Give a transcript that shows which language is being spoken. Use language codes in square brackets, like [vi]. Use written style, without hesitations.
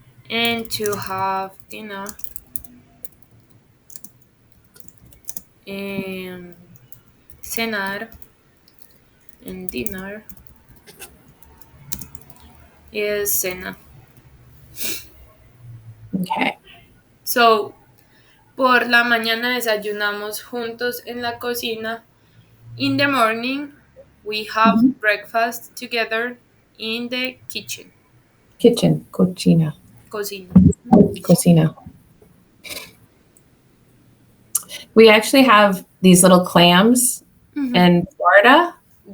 [en] And to have dinner, and cenar, and dinner is cena. okay. [es] So, por la mañana desayunamos juntos en la cocina. [en] In the morning, we have Mhm. breakfast together in the kitchen, Kitchen, [es] cocina, cocina. cocina. [en] We actually have these little clams Mm-hmm. in Florida that